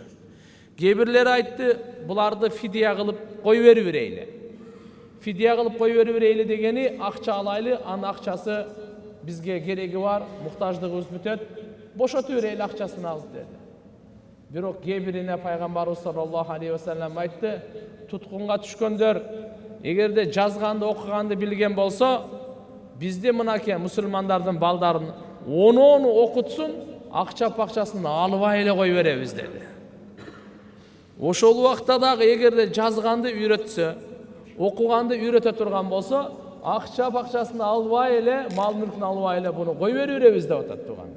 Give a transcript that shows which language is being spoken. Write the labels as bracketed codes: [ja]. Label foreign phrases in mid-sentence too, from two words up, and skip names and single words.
[ky] Кээ бирлери айтты, буларды фидия кылып кой берейли. Фидия кылып кой берейли дегени акча алайлы, анын акчасы бизге кереги бар, муктаждыгыбыз бүтөт, бошотуп берейли акчасын алып деди. Бирок кээ бирине пайгамбарыбыз [ar] صلى الله عليه وسلم [ky] айтты, туткунга түшкөндөр эгерде жазганды, окуганды билген болсо, бизде мынаке мусулмандардын балдарын onu окутсун, акча-пакчасын албай эле кой беребиз деди. Ошол убакта дагы эгерде жазганды үйрөтсө, окуганды үйрөтө турган болсо, акча-пакчасын албай эле, мал-мүлкүн албай эле буну кой беребиз деп атат туугандар.